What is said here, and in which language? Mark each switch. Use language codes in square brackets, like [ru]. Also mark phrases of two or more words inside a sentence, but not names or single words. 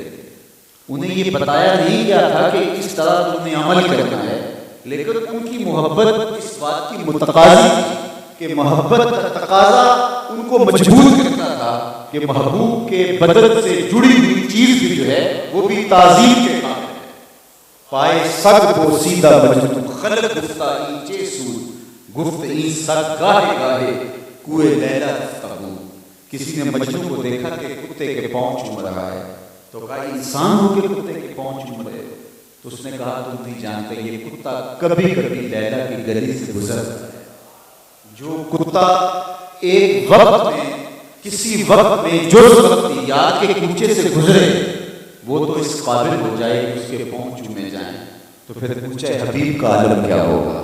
[ur] انہیں یہ بتایا نہیں گیا تھا کہ اس طرح تم نے عمل کرنا ہے، لیکن ان کی محبت اس بات کی متقاضی تھی کہ محبت کا تقاضا ان کو مجبور کرتا تھا کہ محبوب کے بدن سے جڑی ہوئی چیز بھی جو ہے وہ بھی تعظیم کے قابل ہے۔ [fa] پائے سگ بوسیدہ مجنون خلق گفتہ اینچے سود گفت این سگ گاہے گاہے کوئے لیلہ تفتبو۔ [ur] کسی نے مجنون کو دیکھا کہ کتے کے پاؤں چوم رہا ہے تو کہا انسان ہو کے کتے کے پاؤں چوم رہے ہو؟ تو اس نے کہا تم نہیں جانتے یہ کتا کبھی کبھی لیلہ کی گلی سے گزرتا ہے۔ جو کتا ایک وقت میں کسی وقت میں جز وقت یاد کے کوچے سے گزرے وہ تو اس قابل ہو جائے کہ اس کے پاؤں چومے جائیں، تو پھر کوچے حبیب کا عالم کیا ہوگا؟